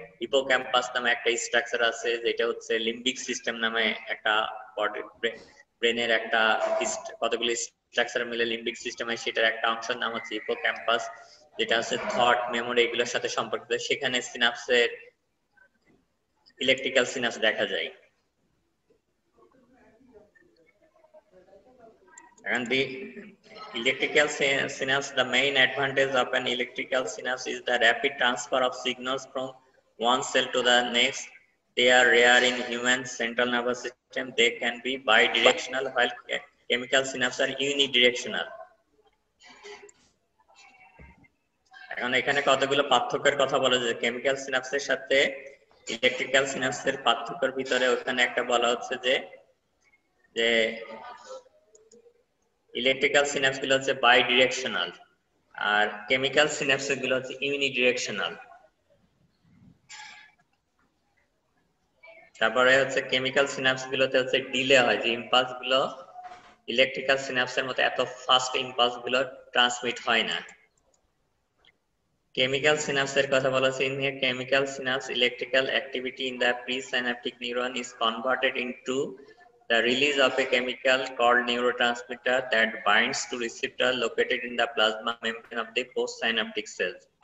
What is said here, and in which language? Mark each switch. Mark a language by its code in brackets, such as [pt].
[bn] Hippocampus নামে একটা structure আছে, যেটা হচ্ছে লিম্বিক সিস্টেম নামে একটা ব্রেনের একটা কতগুলি স্ট্রাকচার মিলে লিম্বিক সিস্টেম হয়, সেটার একটা অংশের নাম হচ্ছে হিপোক্যাম্পাস, যেটা হচ্ছে থট, মেমোরি এগুলোর সাথে সম্পর্কিত। সেখানে সিনাপসের ইলেকট্রিক্যাল সিনাপস দেখা যায়। [en] And the electrical synapse, the main advantage of an electrical synapse is the rapid transfer of signals from one cell to the next. They are rare in human central nervous system. They can be bidirectional, while chemical synapses are unidirectional. [bn] এখন এখানে কতগুলো পার্থক্যের কথা বলা যায়। Chemical সিনাপসের সাথে electrical সিনাপসের পার্থক্যের ভিতরে ওখানে একটা বলা হচ্ছে যে ইলেকট্রিক্যাল সিনাপস গুলো হচ্ছে by directional, আর chemical synapse গুলো হচ্ছে ইউনিডিরেকশনাল। তারপরে হচ্ছে কেমিক্যাল সিনাপস গুলোতে হচ্ছে ডিলে হয়, যে ইম্পালস গুলো ইলেকট্রিক্যাল সিনাপসের মতো এত ফাস্ট ইম্পালস গুলো ট্রান্সমিট হয় না। কেমিক্যাল সিনাপসের কথা বলা হচ্ছে, [en] In a chemical synapse electrical activity in the presynaptic neuron is converted into the release of a chemical called neurotransmitter that binds to receptor located in the plasma membrane of the postsynaptic cells.